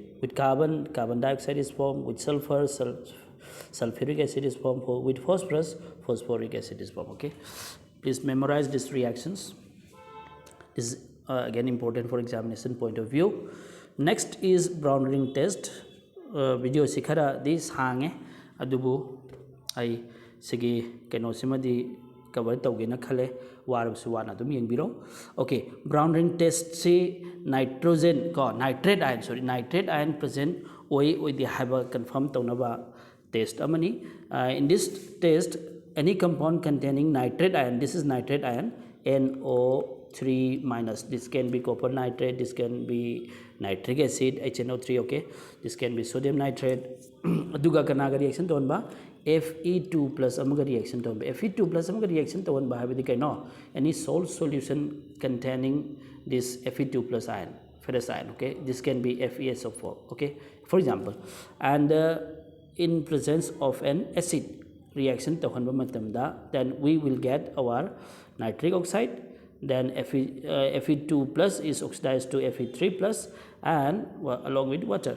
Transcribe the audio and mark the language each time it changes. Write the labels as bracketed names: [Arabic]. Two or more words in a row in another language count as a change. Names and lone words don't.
[English] With carbon, carbon dioxide is formed. With sulfur, sulfuric acid is formed. With phosphorus, phosphoric acid is formed. Okay, please memorize these reactions. This is again important for examination point of view. Next is Brown ring test. [Manipuri] Video si khara di sange adubu ai sigi keno simadi cover tawgena khale warabsu wana dum yengbiro. Okay, [English] brown ring test [Manipuri] si nitrogen ko [English] nitrate ion present [Manipuri] oi the haba confirm tawnaba test amani. [English] In this test any compound containing nitrate ion, this is nitrate ion, NO3 minus, this can be copper nitrate, this can be nitric acid HNO3. okay, this can be sodium nitrate. [Manipuri] Aduga kanaga reaction tonba Fe2 plus amaga reaction tonba Fe2 plus amaga reaction tonba habidi kaino [English] any salt solution containing this Fe2 plus ion, ferrous ion. Okay, this can be FeSO4. okay, for example, and in presence of an acid reaction tohanba matamda, then we will get our nitric oxide, then Fe2 plus is oxidized to Fe3 plus and along with water.